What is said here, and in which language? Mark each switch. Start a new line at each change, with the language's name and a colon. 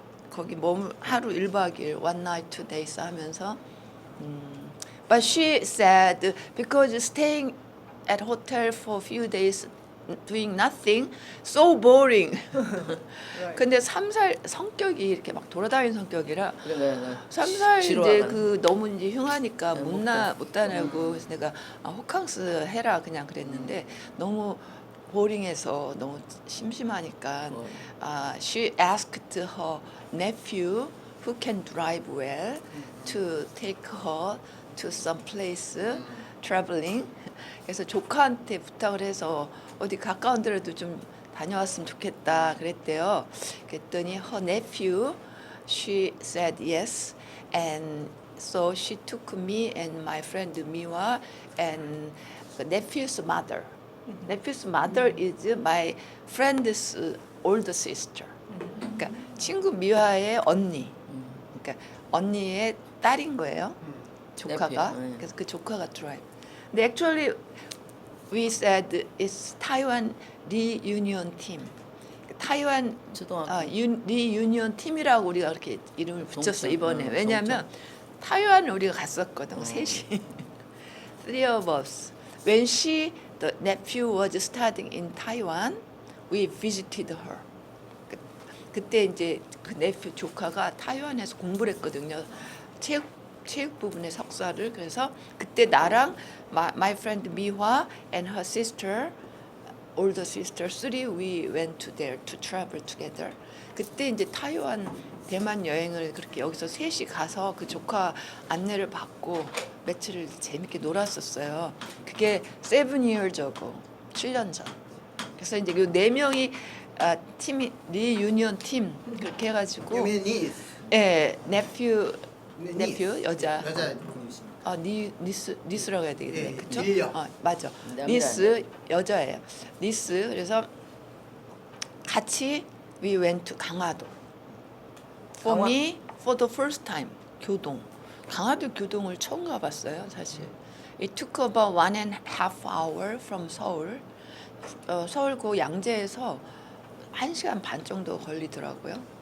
Korean: 거기 하루 1박 2일
English: one night 2 days
Korean: 하면서
English: but she said because staying at hotel for a few days doing nothing so boring.
Korean: 근데 3살 성격이 이렇게 막 돌아다니는 성격이라 그래. 3살 이제 지루하다. 그 너무 이제 흉하니까 네, 못 다니고 그래서 내가 호캉스 해라 그냥 그랬는데 너무 보링해서 너무 심심하니까
English: she asked her nephew who can drive well to take her to some place traveling.
Korean: 그래서 조카한테 부탁을 해서 어디 가까운 데라도 좀 다녀왔으면 좋겠다 그랬대요. 그랬더니
English: her nephew, she said yes, and so she took me and my friend Miwa and the nephew's mother. Nephew's mother is my friend's older sister.
Korean: 그러니까 친구 미화의 언니. 그러니까 언니의 딸인 거예요. 조카가.
English: nephew,
Korean: 그래서 그 조카가 드라이브. 근데
English: actually we said it's Taiwan reunion team.
Korean: 타이완 초등학교. 리유니언 팀이라고 우리가 그렇게 이름을 붙였어 동창, 이번에. 응, 왜냐하면 타이완을 우리가 갔었거든. 셋이.
English: Three of us. When the nephew was studying in Taiwan, we visited her.
Korean: 그때 이제 그 nephew 조카가 타이완에서 공부를 했거든요. 체육 부분의 석사를. 그래서 그때 나랑
English: my friend 미화 and her sister, older sister, three, we went to there to travel together.
Korean: 그때 이제 타이완 대만 여행을 그렇게 여기서 셋이 가서 그 조카 안내를 받고 며칠을 재밌게 놀았었어요. 그게
English: 7 years ago,
Korean: 7년 전. 그래서 이제 그 네 명이 팀이 리유니언 팀 그렇게 해가지고 유민이 예, nephew 여자. 여자분이십니다. 니스라고 해야 되겠네. 예, 그쵸? 닐려. 맞아. 남자 니스 여자예요. 니스. 그래서 같이
English: we went to 강화도. For
Korean: 강화-
English: me, for the first time, 교동.
Korean: 강화도 교동을 처음 가봤어요, 사실.
English: It took about 1.5 hour from Seoul.
Korean: 서울 그 양재에서 1시간 반 정도 걸리더라고요.